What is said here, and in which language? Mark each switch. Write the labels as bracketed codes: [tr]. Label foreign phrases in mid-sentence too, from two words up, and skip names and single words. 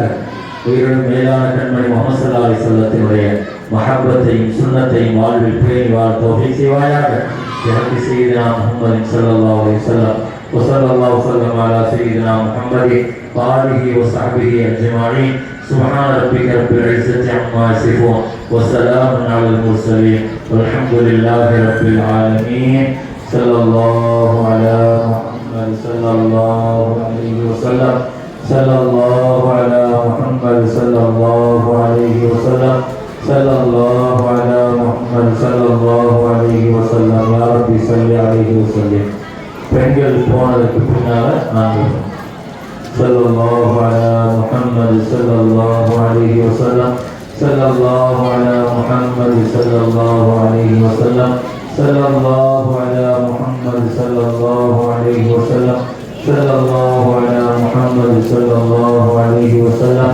[ta] உயிரின் மேலான கண்மணி முஹம்மது [ar] صلى الله عليه [ta] வஸல்லத்தினுடைய மஹப்பத்தையும் சுன்னத்தையும் வாழ்வில் பேணி வாழ தௌஃபீக் செய்வாயாக. [ar] بحق سيدنا محمد صلى الله عليه وسلم وصلى الله وسلم على سيدنا محمد وآله وصحبه أجمعين. سبحان ربك رب العزة عما يصفون وسلام على المرسلين والحمد لله رب العالمين. صلى الله على محمد صلى الله عليه وسلم. صلى الله على محمد صلى الله عليه وسلم. صلى الله على محمد صلى الله عليه وسلم. يا رب صل عليه وسلم. [ta] பெண்கள் போனதுக்கு பின்னால நாங்கள் [ar] صلى الله على محمد صلى الله عليه وسلم. صلى الله على محمد صلى الله عليه وسلم. صلى الله على محمد صلى الله عليه وسلم. صلى الله على محمد صلى الله عليه وسلم.